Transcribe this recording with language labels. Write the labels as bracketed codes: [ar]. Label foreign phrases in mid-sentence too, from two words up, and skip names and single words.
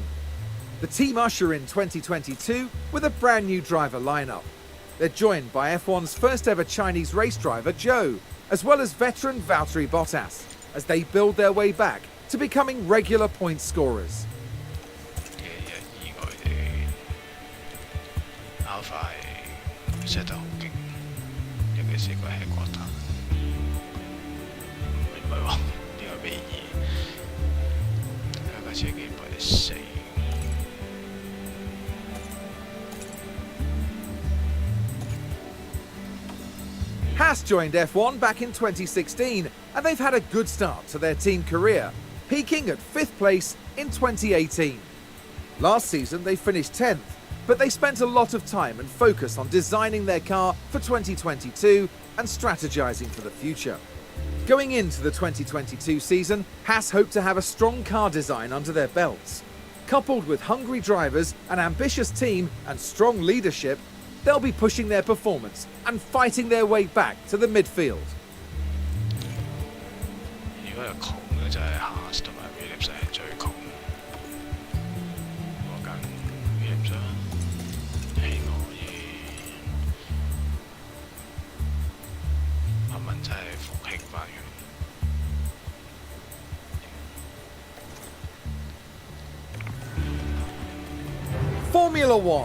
[en] The team usher in 2022 with a brand new driver lineup. They're joined by F1's first ever Chinese race driver Zhou, as well as veteran Valtteri Bottas, as they build their way back to becoming regular point scorers. [yue] Alpha 係 set 得好勁，尤其是佢係國產，唔係喎，呢個尾二，佢架車竟然排第4。 [en] Haas joined F1 back in 2016, and they've had a good start to their team career, peaking at 5th place in 2018. Last season they finished 10th, but they spent a lot of time and focus on designing their car for 2022 and strategizing for the future. Going into the 2022 season, Haas hope to have a strong car design under their belts. Coupled with hungry drivers, an ambitious team and strong leadership, they'll be pushing their performance and fighting their way back to the midfield. [yue] 如果係窮嘅就係 Haas 同埋 Williams 係最窮。我揀 Williams 啦，希望可以慢慢真係復興翻嘅。 Formula One.